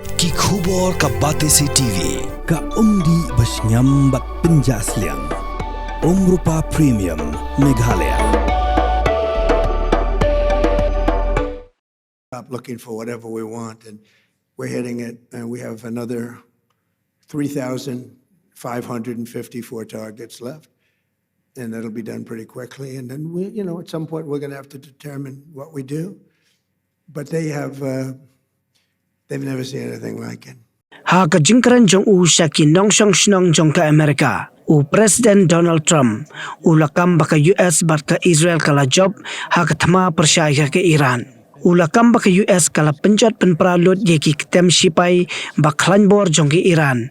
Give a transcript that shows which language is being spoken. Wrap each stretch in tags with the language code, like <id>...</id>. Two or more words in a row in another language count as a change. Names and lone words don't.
<kha>Ki khubor ka Batesi TV ka umdi basnyam bat penjaslian Rupa Premium Meghalaya.</kha> <en>Stop looking for whatever we want, and we're hitting it, and we have another 3,554 targets left, and that'll be done pretty quickly. And then we, at some point we're going to have to determine what we do. But they've never seen anything like it.</en> <kha>Ha ka jingkran jong u shaki nong shong shnong jong ka Amerika. U President Donald Trump u lakam baka US baka Israel kala job ha ka thama persyaya ke Iran. U lakam baka US kala penjat penpralut ye ki ketem sipai baklan bor jong ke Iran.</kha>